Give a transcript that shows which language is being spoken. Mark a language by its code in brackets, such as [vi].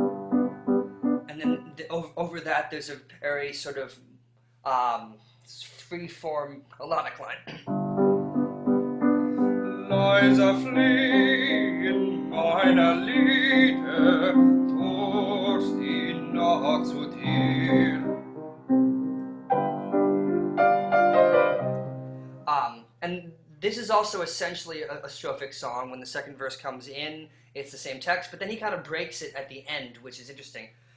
[en] And then over that, there's a very sort of free-form melodic line. [de] Leise fliegen meine Lieder durch die Nacht zu dir. [en] And this is also essentially a strophic song. When the second verse comes in, it's the same text, but then he kind of breaks it at the end, which is interesting.